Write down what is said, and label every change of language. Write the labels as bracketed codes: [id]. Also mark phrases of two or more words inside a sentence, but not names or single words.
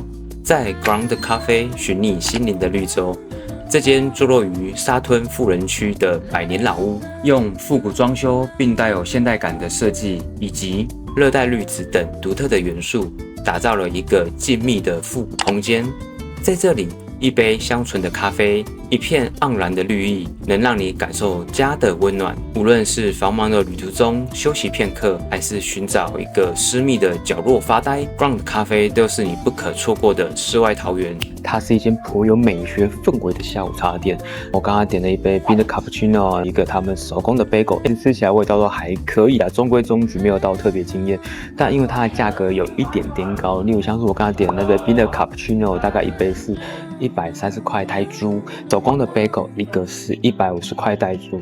[zh] 在 Ground 咖啡尋覓心靈的綠洲，這間坐落於沙吞富人區的百年老屋，用復古裝修並帶有現代感的設計，以及熱帶綠植等獨特的元素，打造了一個靜謐的復古空間。在這裡，一杯香醇的咖啡，一片盎然的綠意，能讓你感受家的溫暖。無論是繁忙的旅途中休息片刻，還是尋找一個私密的角落發呆， Ground 咖啡都是你不可錯過的世外桃源。它是一間頗有美學氛圍的下午茶店。我剛剛點了一杯冰的 cappuccino， 一個他們手工的 bagel， 吃起來味道都還可以啊，中規中矩，沒有到特別驚豔。但因為它的價格有一點點高，例如像是我剛剛點的那杯冰的 cappuccino， 大概一杯是130塊泰銖，手工的 bagel 一個是150塊泰銖。